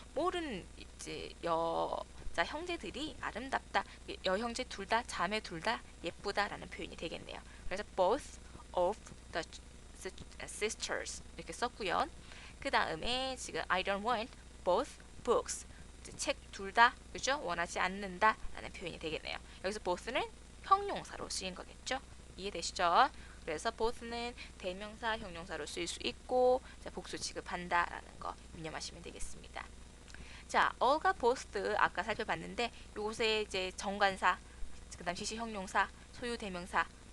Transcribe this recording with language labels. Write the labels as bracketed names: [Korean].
[Korean] 모든 이제 여자 형제들이 아름답다. 여형제 둘 다, 자매 둘 다 예쁘다라는 표현이 되겠네요. 그래서 both of the sisters 이렇게 썼고요. 그 다음에 지금 [English] I don't want both books. [Korean] 책 둘 다, 그죠? 원하지 않는다라는 표현이 되겠네요. 여기서 both는 형용사로 쓰인 거겠죠? 이해되시죠? 그래서 both는 대명사, 형용사로 쓰일 수 있고 자, 복수 취급한다라는 거 유념하시면 되겠습니다. 자, all과 both 아까 살펴봤는데 요새 이제 정관사, 그다음 지시 형용사, 소유 대명사